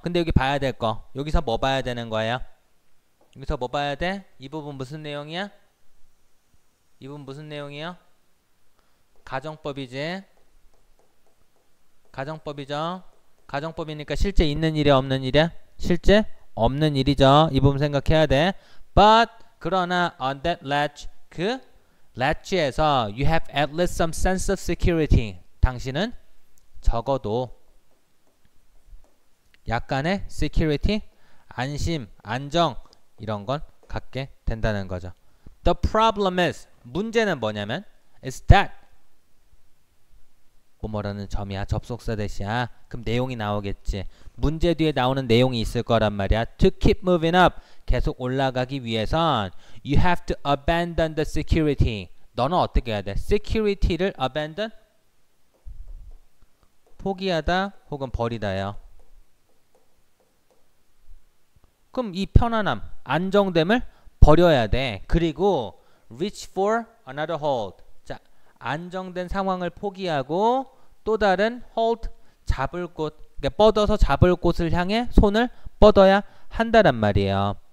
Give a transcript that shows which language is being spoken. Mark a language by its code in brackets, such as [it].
[ko] 근데 여기 봐야 될 거. 여기서 뭐 봐야 되는 거예요? 여기서 뭐 봐야 돼? 이 부분 무슨 내용이야? 이 부분 무슨 내용이에요? 가정법이지. 가정법이죠. 가정법이니까 실제 있는 일이야 없는 일이야? 실제 없는 일이죠. 이 부분 생각해야 돼. [en] But [ko] 그러나 [en] on that ledge [ko] 그 ledge에서 [en] you have at least some sense of security. [ko] 당신은 적어도 약간의 security, 안심, 안정 이런 건 갖게 된다는 거죠. [en] The problem is [ko] 문제는 뭐냐면 [en] is that [ko] 뭐뭐라는 점이야. 접속사 대시야. 그럼 내용이 나오겠지. 문제 뒤에 나오는 내용이 있을 거란 말이야. [en] To keep moving up. [ko] 계속 올라가기 위해선 [en] you have to abandon the security. [ko] 너는 어떻게 해야 돼? security를 abandon? 포기하다 혹은 버리다예요. 그럼 이 편안함, 안정됨을 버려야 돼. [en] 그리고 reach for another hold. [ko] 자, 안정된 상황을 포기하고 또 다른 hold, 잡을 곳, 그러니까 뻗어서 잡을 곳을 향해 손을 뻗어야 한다란 말이에요.